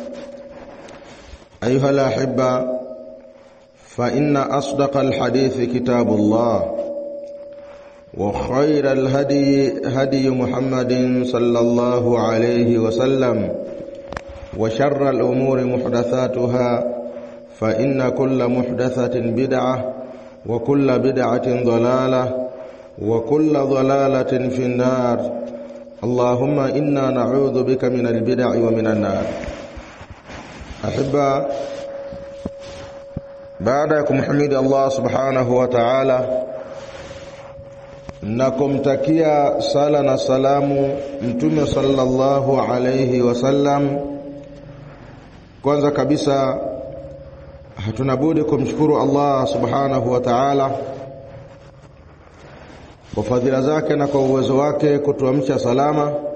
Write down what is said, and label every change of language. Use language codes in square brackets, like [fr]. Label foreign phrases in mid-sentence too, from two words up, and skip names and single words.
[ar] أيها الأحبة، فإن أصدق الحديث كتاب الله وخير الهدي هدي محمد صلى الله عليه وسلم وشر الأمور محدثاتها فإن كل محدثة بدعة وكل بدعة ضلالة وكل ضلالة في النار. اللهم إنا نعوذ بك من البدع ومن النار. أحبة، بعدكم حمد الله سبحانه وتعالى [sw] na kumtakia sala na salamu Mtume [ar] صلى الله عليه وسلم. [sw] Kwanza kabisa hatuna budi kumshukuru Allah [ar] سبحانه وتعالى [sw] kwa fadhila zake na kwa uwezo wake kutuamsha salama.